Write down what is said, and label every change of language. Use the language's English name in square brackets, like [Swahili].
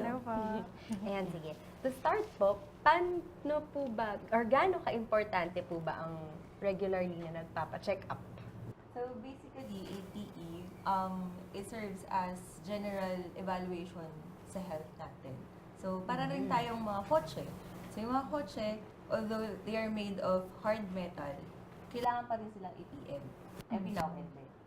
[Filipino] Hello po. Ayan, sige. [English] To start po, [Filipino] paano po ba, or gaano ka-importante po ba ang regularly na nagpapa-check up? [English] So basically, ATE, it serves as general evaluation [Filipino] sa health natin. So para rin tayong mga kotse. So yung mga kotse, [English] although they are made of hard metal, [Filipino] kailangan pa rin silang ATM [English] every now and then.